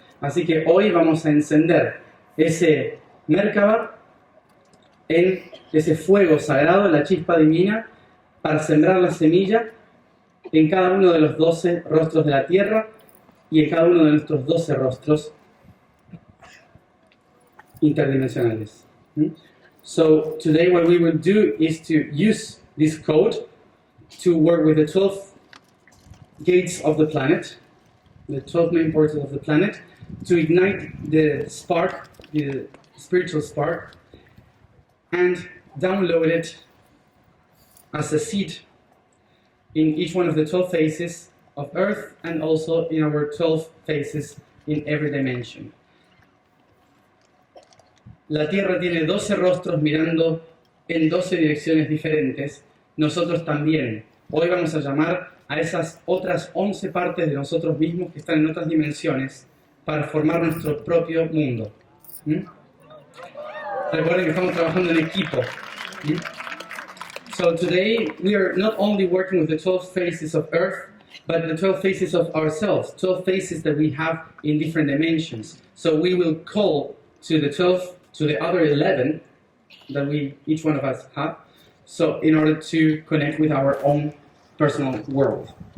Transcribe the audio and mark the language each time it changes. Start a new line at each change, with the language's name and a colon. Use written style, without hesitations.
Spanish: Así que hoy vamos a encender ese Merkaba, en ese fuego sagrado, la chispa divina, para sembrar la semilla en cada uno de los 12 rostros de la tierra y en cada uno de nuestros 12 rostros interdimensionales.
English: So today what we will do is to use this code to work with the 12 gates of the planet, the 12 main portals of the planet, to ignite the spark, the spiritual spark, and download it as a seed in each one of the 12 phases of Earth and also in our 12 phases in every dimension.
Spanish: La Tierra tiene 12 rostros mirando en 12 direcciones diferentes. Nosotros también. Hoy vamos a llamar a esas otras 11 partes de nosotros mismos que están en otras dimensiones para formar nuestro propio mundo. Recuerden que estamos trabajando en equipo.
English: So today we are not only working with the 12 phases of Earth, but the 12 phases of ourselves, 12 phases that we have in different dimensions. So we will call to the other 11 that each one of us have, so in order to connect with our own personal world.